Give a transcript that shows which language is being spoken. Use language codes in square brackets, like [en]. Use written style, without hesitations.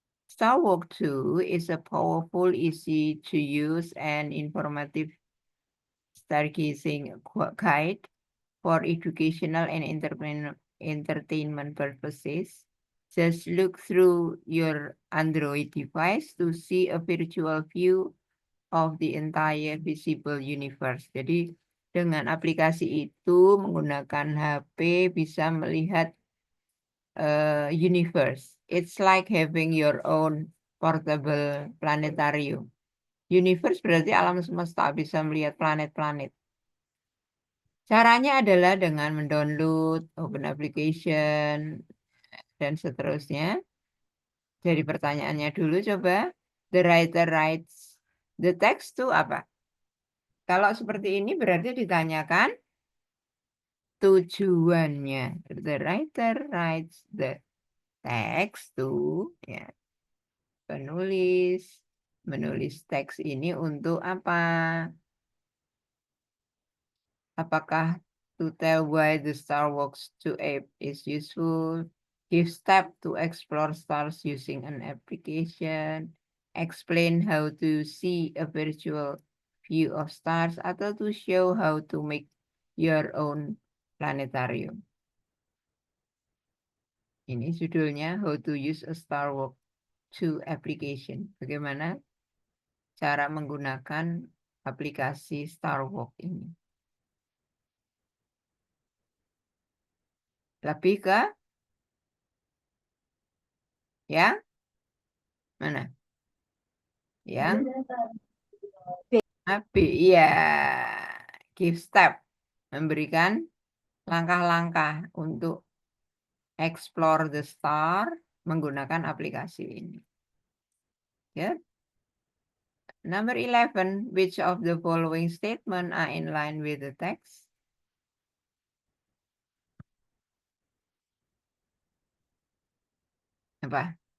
[en] Star Walk 2 is a powerful, easy to use and informative stargazing guide for educational and entertainment purposes. Just look through your Android device to see a virtual view of the entire visible universe. [id] Jadi dengan aplikasi itu menggunakan HP bisa melihat universe. [en] It's like having your own portable planetarium. [id] Universe berarti alam semesta, bisa melihat planet-planet. Caranya adalah dengan mendownload [en] open application [id] dan seterusnya. Jadi pertanyaannya dulu coba. [en] The writer writes the text to [id] apa? Kalau seperti ini berarti ditanyakan tujuannya. [en] The writer writes the text to, [id] ya, penulis menulis teks ini untuk apa? Apakah [en] to tell why the Star Walks 2 app is useful, give steps to explore stars using an application, explain how to see a virtual view of stars, [id] atau [en] to show how to make your own planetarium. [id] Ini judulnya How to Use a Star Walk 2 application. Bagaimana cara menggunakan aplikasi Star Walk ini. Lebih ke yang mana? Yang B. Iya. [en] Give step. [id] Memberikan langkah-langkah untuk [en] explore the star [id] menggunakan aplikasi ini. [en] Ya. Number 11. Which of the following statement are in line with the text? [id] Apa?